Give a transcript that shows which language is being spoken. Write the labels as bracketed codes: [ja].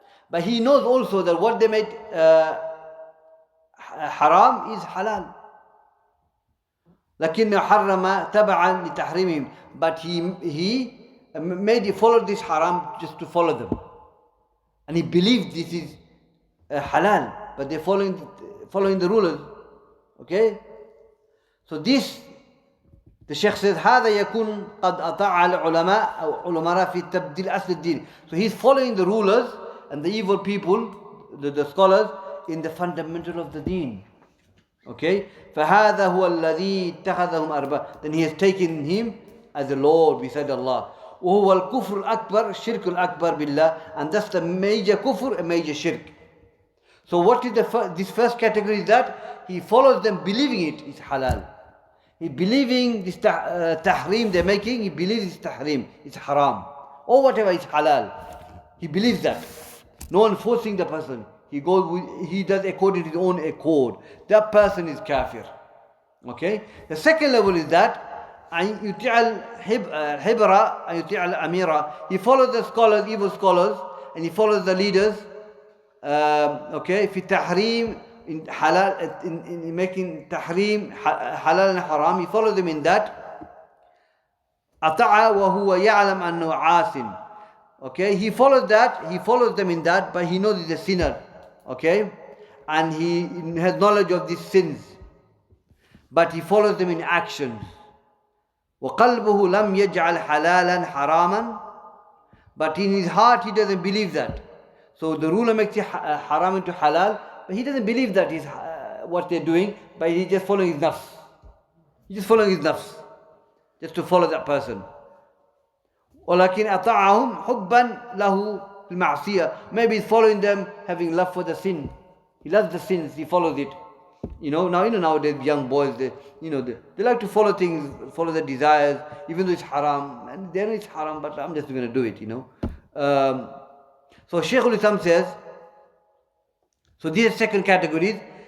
[en] But he knows also that what they made haram is halal. [ar] لكنه حرم تبعا لتحريمهم. [en] But he made it follow this haram just to follow them. And he believed this is halal, but they're following the rulers. Okay? So this, the Shaykh says, [ar] هذا يكون قد أطاع العلماء أو علماء في تبديل أصل الدين. [en] So he's following the rulers and the evil people, the scholars, in the fundamental of the deen. Okay? [ar] فهذا هو الذي اتخذهم أرباب. [en] Then he has taken him as a Lord beside Allah. [ar] وهو الكفر الأكبر الشرك الأكبر بالله. [en] And that's the major kufr, a major shirk. So what is this first category is that he follows them believing it is halal. He believing this tahrim they're making, he believes it's tahrim, it's haram. Or whatever is halal. He believes that. No one forcing the person. He does according to his own accord. That person is kafir. Okay? The second level is that [ar] أن يطيع الحبرة أن يطيع الأميرة. [en] He follows the scholars, evil scholars, and he follows the leaders. Okay, [ar] في تحريم [en] in halal, in making tahrim halal and haram. He follows them in that. [ar] أطاع وهو يعلم أنه عاصٍ. [en] Okay, he follows them in that, but he knows he's a sinner. Okay, and he has knowledge of these sins, but he follows them in actions. [ar] وقلبه لم يجعل حلالا حراما. [en] But in his heart he doesn't believe that. So the ruler makes it haram into halal, but he doesn't believe that is what they're doing, but he's just following his nafs. He's just following his nafs, just to follow that person. [ar] ولكن أطاعهم حبا له في المعصية. [en] Maybe he's following them having love for the sin. He loves the sins, he follows it. Nowadays young boys, they like to follow things, follow their desires, even though it's haram. And they know it's haram, but I'm just going to do it, So Shaykhul-Islam says, so these are second categories.